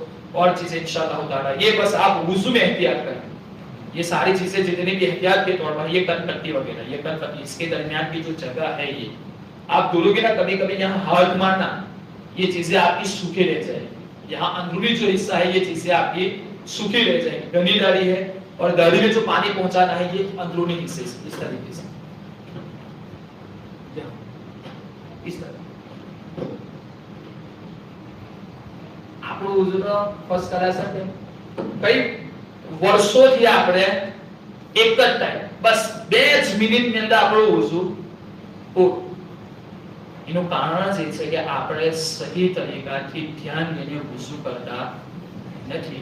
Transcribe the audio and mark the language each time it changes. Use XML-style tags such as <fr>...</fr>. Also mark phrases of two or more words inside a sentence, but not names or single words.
<ur>اور چیزیں انشاءاللہ تعالی، یہ بس آپ وضو میں احتیاط کریں، یہ ساری چیزیں جتنی بھی احتیاط کے طور پر، یہ کن پٹی وغیرہ، یہ کن پٹی، اس کے درمیان کی جو جگہ ہے، یہ آپ دورو گے نا کبھی کبھی یہاں ہاتھ مارنا، یہ چیزیں آپ کی سوکھی رہ جائیں، یہاں اندرونی جو حصہ ہے یہ چیزیں آپ کی سوکھی رہ جائیں، گنی داڑھی ہے اور داڑھی میں جو پانی پہنچانا ہے یہ اندرونی حصے اس طریقے سے، اس طرح آپ وضو</ur> <gu>નો ફર્સ્ટ કરા શકે કઈ વર્ષોથી આપણે એક જ ટાઈમ બસ 2 જ મિનિટની અંદર આપણો વضو એનું કારણ એ છે કે આપણે સહી તરીકાથી ધ્યાન લઈને વضو કરતા નથી।</gu>